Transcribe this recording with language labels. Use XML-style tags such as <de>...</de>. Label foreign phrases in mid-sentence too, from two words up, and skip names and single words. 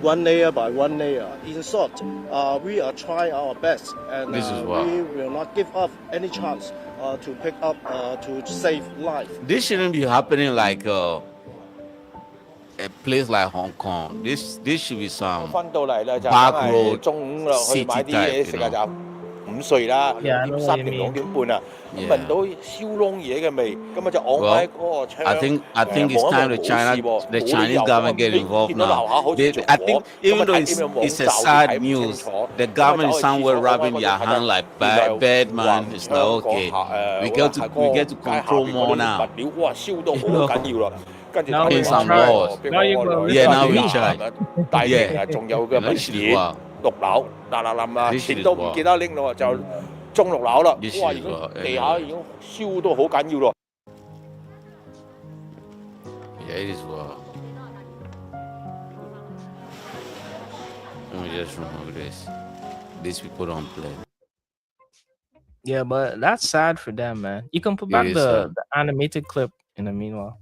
<en>one layer by one layer. In short, we are trying our best, and This is wild. we will not give up any chance to pick up to save life. This shouldn't be happening like a place like Hong Kong. This should be some</en> <yue>翻到嚟咧就梗</yue> <en>back</en> <yue>係</yue> <en>road</en> <yue>中午落去</yue> <en>city</en> <yue>買啲</yue> <en>type,</en> <yue>嘢食</yue> <en>you</en> <yue>啊，</yue> <en>know.</en> <yue>就午睡啦，</yue> <en>Yeah, I</en> <yue>2</yue> <en>know</en> <yue>點</yue> <en>what</en> <yue>3</yue> <en>you</en> <yue>點</yue> <en>mean.</en> <yue>2 點半啊，咁</yue> <en>Yeah.</en> <yue>聞到燒燶嘢嘅味，咁啊就昂喺嗰個窗</yue> <en>I think it's</en> <yue>望一</yue> <en>time</en> <yue>望</yue> <en>the</en> <yue>冇</yue> <en>China</en> <yue>事喎，</yue> <en>the</en> <yue>冇理</yue> <en>Chinese</en> <yue>由</yue> <en>government get</en> <yue>咦</yue> <en>involved</en> <yue>見到樓</yue> <en>now.</en> <yue>下好似</yue> <en>They,</en> <yue>着</yue> <en>I</en> <yue>火，</yue> <en>think</en> <yue>咁</yue> <en>even</en> <yue>啊</yue> <en>though</en> <yue>睇點樣網</yue> <en>it's a</en> <yue>罩先</yue> <en>sad</en> <yue>睇唔清</yue> <en>news,</en> <yue>楚，</yue> <en>the</en> <yue>咁啊</yue> <en>government</en> <yue>走</yue> <en>is</en> <yue>去廁</yue> <en>somewhere</en> <yue>所望</yue> <en>rubbing</en> <yue>開</yue> <en>their</en> <yue>嗰度睇</yue> <en>hand</en> <yue>睇，</yue> <en>like</en> <yue>原來</yue> <en>bad man.</en> <yue>橫</yue> <en>It's</en> <yue>窗</yue> <en>like</en> <yue>嗰</yue> <en>okay,</en> <yue>下</yue> <en>we</en> <yue>嗰</yue> <en>get to</en> <yue>下</yue> <en>we get to</en> <yue>街下</yue> <en>control</en> <yue>邊嗰</yue> <en>more</en> <yue>啲</yue> <en>now.</en> <yue>物料，哇燒到</yue> <en>You</en> <yue>好</yue> <en>know,</en> <yue>緊要啦！跟住</yue> <en>Now</en> <yue>打</yue> <en>we're in</en> <yue>電</yue> <en>in</en> <yue>話</yue> <en>some</en> <yue>俾</yue> <en>charge. laws.</en> <yue>我俾</yue> <en>Now you're</en> <yue>我</yue> <en>gonna</en> <yue>女</yue> <en>Yeah, listen</en> <yue>啊</yue> <en>now to we in me.</en> <yue>啊，</yue> <en>charge.</en> <yue>大型</yue> <en>Yeah.</en> <yue>啊，仲有嘅</yue> <en>Yeah,</en> <yue>文</yue> <en>this shit is</en> <yue>件</yue> <en>wild.</en> <yue>6 樓嗱嗱臨啊，</yue> <en>This shit</en> <yue>錢</yue> <en>is</en> <yue>都唔</yue> <en>wild.</en> <yue>記得拎咯，就中6樓啦，</yue> <en>This</en> <yue>哇！</yue> <en>shit</en> <yue>已</yue> <en>is</en> <yue>經</yue> <en>wild.</en> <yue>地下已</yue> <en>Anyway.</en> <yue>經燒到好緊要咯。</yue> <en>Yeah, it is wild. Let me just remove this. These people don't play. Yeah, but that's sad for them, man. You can put It back is the animated clip in the meanwhile.</en>